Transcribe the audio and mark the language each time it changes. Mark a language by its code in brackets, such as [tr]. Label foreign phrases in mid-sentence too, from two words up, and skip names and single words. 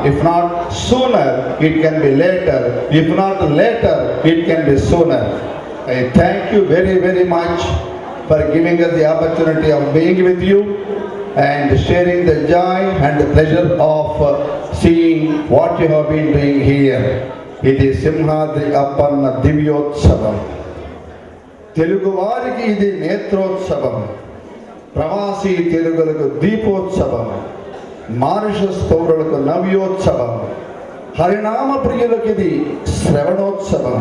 [en] If not sooner, it can be later. If not later, it can be sooner. I thank you very, very much for giving us the opportunity of being with you and sharing the joy and the pleasure of seeing what you have been doing here. It is Simhadri Appanna Divyotsavam. [te] తెలుగు వారికి ఇది నేత్రోత్సవం. ప్రవాసి తెలుగులకు దీపోత్సవం. మారిషస్ పౌరులకు నవ్యోత్సవం. హరినామ ప్రియులకు ఇది శ్రవణోత్సవం.